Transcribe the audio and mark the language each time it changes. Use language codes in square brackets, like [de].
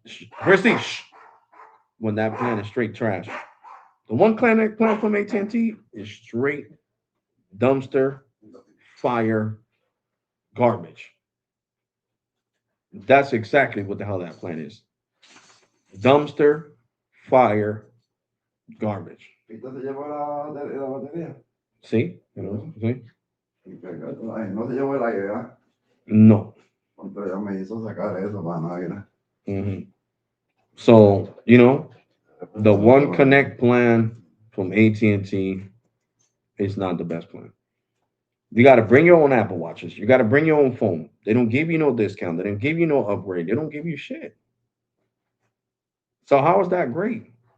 [en] Christy, when that plan is straight trash. The one connect plan from AT&T is straight dumpster fire garbage. That's exactly what the hell that plan is. Dumpster fire garbage. [es] Ahorita se llevó la batería. [en] See? See? [es] No se llevó el aire, ¿verdad? No. Entonces ya me hizo sacar eso para no ir. Hmm. [en] So, the one connect plan from AT&T is not the best plan. You got to bring your own Apple Watches. You got to bring your own phone. They don't give you no discount. They don't give you no upgrade. They don't give you shit. So how is that great?